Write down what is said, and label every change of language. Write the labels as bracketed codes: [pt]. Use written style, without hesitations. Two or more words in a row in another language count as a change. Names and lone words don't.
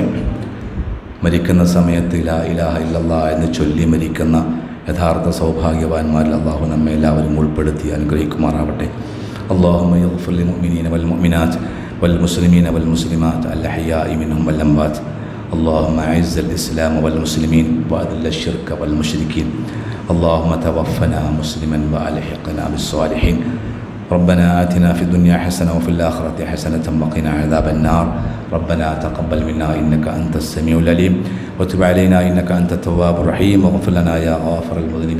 [ml] മരിക്കുന്ന സമയത്ത് [ar] لا إله إلا الله [ml] എന്ന് ചൊല്ലി മരിക്കുന്ന യഥാർത്ഥ സൗഭാഗ്യവാന്മാരിൽ അല്ലാഹു നമ്മെ എല്ലാവരും ഉൾപ്പെടുത്തി അനുഗ്രഹിക്കുമാറാവട്ടെ. [ar] اللهم اغفر للمؤمنين والمؤمنات والمسلمين والمسلمات الأحياء منهم والأموات. اللهم أعز الإسلام والمسلمين وأذل الشرك والمشركين. اللهم توفنا مسلما وألحقنا بالصالحين. ربنا آتنا في الدنيا حسنة وفي الآخرة حسنة وقنا عذاب النار. ربنا تقبل منا إنك أنت السميع العليم وتب علينا إنك أنت التواب الرحيم واغفر لنا يا غافر المذنبين.